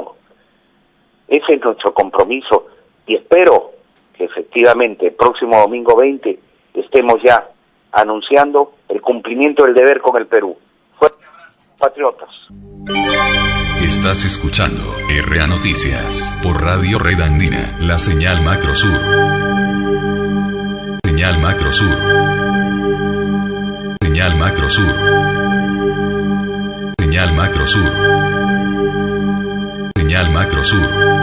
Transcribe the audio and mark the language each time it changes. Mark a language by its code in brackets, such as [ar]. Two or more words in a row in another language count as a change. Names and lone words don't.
[es] Ese es nuestro compromiso, y espero que efectivamente el próximo domingo 20 estemos ya anunciando el cumplimiento del deber con el Perú. Fuerte abrazo, patriotas. Estás escuchando RA Noticias por Radio Red Andina, la señal Macrosur. Señal Macrosur. Señal Macrosur. Señal Macrosur. Señal Macrosur.